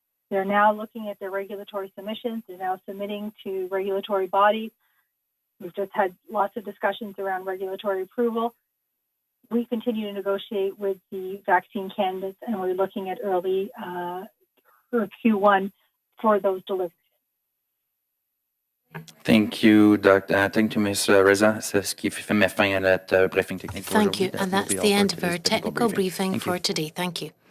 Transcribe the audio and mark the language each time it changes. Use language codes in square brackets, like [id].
[en] They're now looking at their regulatory submissions. They're now submitting to regulatory bodies. We've just had lots of discussions around regulatory approval. We continue to negotiate with the vaccine candidates, and we're looking at early Q1 for those deliveries. Thank you, thank you, Ms. Reza. [fr] C'est ce qui met fin à notre briefing technique. [en] Thank you, and that's the end of our technical briefing for today. Thank you.